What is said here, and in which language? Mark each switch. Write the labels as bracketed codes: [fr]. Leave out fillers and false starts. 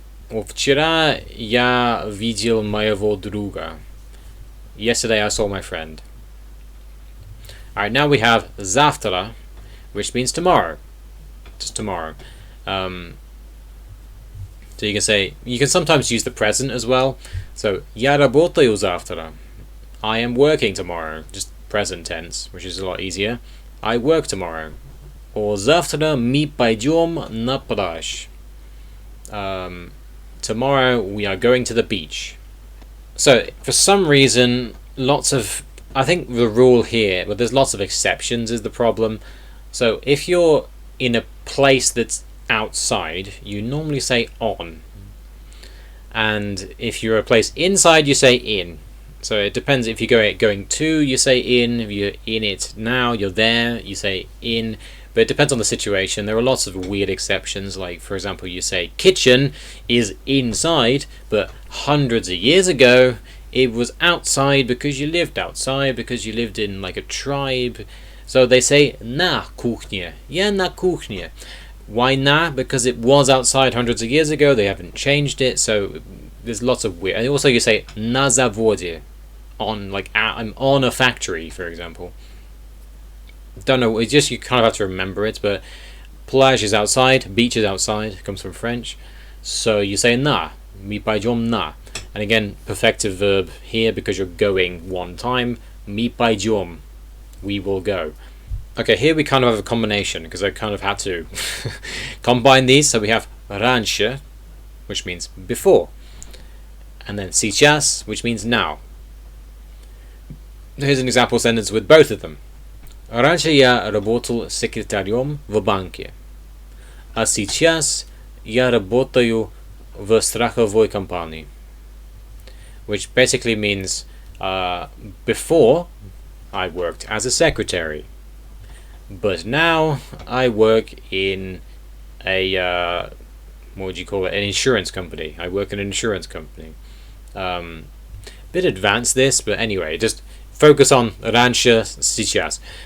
[ru] Вчера я видел моего друга. [en] Yesterday I saw my friend. Alright, now we have завтра, which means tomorrow. Just tomorrow. So you can say, you can sometimes use the present as well. [ru] So я работаю завтра. [en] I am working tomorrow. Just present tense, which is a lot easier. I work tomorrow. Or [ru] завтра мы пойдем на пляж. [en] Tomorrow we are going to the beach. So for some reason, I think the rule here, but there's lots of exceptions is the problem. So if you're in a place that's outside, you normally say on. And if you're a place inside, you say in. So it depends. If you're going to, you say in. If you're in it now, you're there, you say in. But it depends on the situation. There are lots of weird exceptions. Like, for example, you say kitchen is inside, but hundreds of years ago, it was outside because you lived outside, because you lived in like a tribe. So they say [ru] на кухне. [en] Yeah, [ru] на кухне. [en] Why na? Because it was outside hundreds of years ago. They haven't changed it. So there's lots of weird. And also you say [ru] на заводе. [en] On, like, I'm on a factory, for example. Don't know, it's just you kind of have to remember it, but plage is outside, beach is outside, it comes from French. So you say [ru] на, мы пойдем на. [en] And again, perfective verb here because you're going one time. [ru] Мы пойдем, [en] we will go. Okay, here we kind of have a combination because I kind of had to combine these. So we have раньше, which means before, and then сейчас, which means now. Here's an example sentence with both of them. [ru] Раньше я работал секретарем в банке. А сейчас я работаю в страховой компании. [en] Which basically means before I worked as a secretary, but now I work in a what would you call it? An insurance company. I work in an insurance company. Bit advanced this, but anyway, just focus on раньше, сейчас.